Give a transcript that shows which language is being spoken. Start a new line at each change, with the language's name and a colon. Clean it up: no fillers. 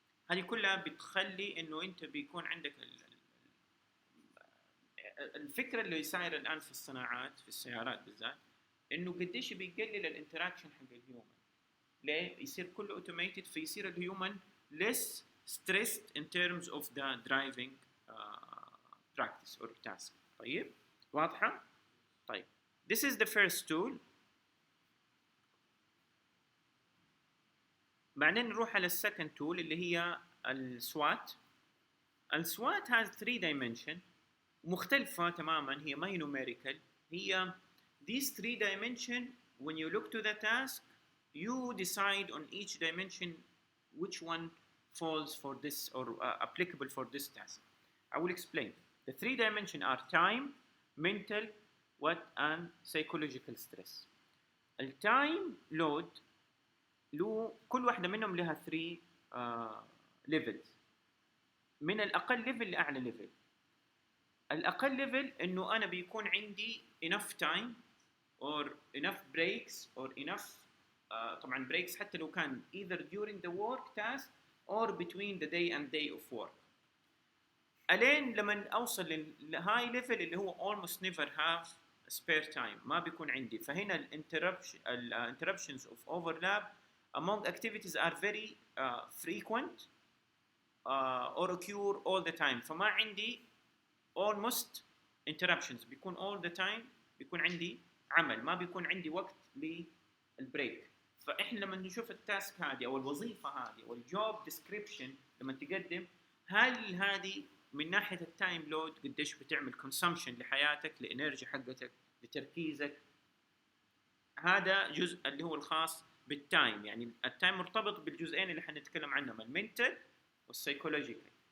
Arabic: هذه كلها بتخلي انه انت بيكون عندك الفكره اللي صايره الان في الصناعات في السيارات بالذات، انه قديش بيقلل الانتراكشن حق الهيومن. ليه؟ يصير كله اوتوميتد، فيصير الهيومن
English: less stressed in terms of the driving practice or task.
Arabic: طيب واضحه؟ طيب
English: this is the first tool.
Arabic: بعدين نروح على السكند تول اللي هي السوات. السوات
English: has 3 dimension
Arabic: مختلفة تماما، هي ما هي numerical.
English: هي these 3 dimension when you look to the task you decide on each dimension which one falls for this or applicable for this task. I will explain. The 3 dimension are time, mental, and psychological stress.
Arabic: التايم لود له كل واحدة منهم لها 3 levels، من الأقل level لأعلى level. الأقل level إنه أنا بيكون عندي
English: enough time or enough breaks or enough طبعا breaks
Arabic: حتى لو كان
English: either during the work task or between the day and day of work.
Arabic: ألين لما أوصل للهاي level اللي هو
English: almost never have spare time،
Arabic: ما بيكون عندي.
English: فهنا interruptions of overlap among activities are very frequent or occur all the time.
Arabic: فما عندي almost interruptions، بيكون
English: all the time
Arabic: بيكون عندي عمل، ما بيكون عندي وقت للبريك. فإحنا لما نشوف التاسك هذه أو الوظيفة هذه أو الجوب ديسكريبشن لما تقدم، هل هذه من ناحية التايم لود قديش بتعمل كونسومشن لحياتك، لإنرجي حقتك، لتركيزك، هذا جزء اللي هو الخاص بالتايم. يعني التايم مرتبط بالجزئين اللي حنتكلم عنهم، المنتل والسايكولوجيكال.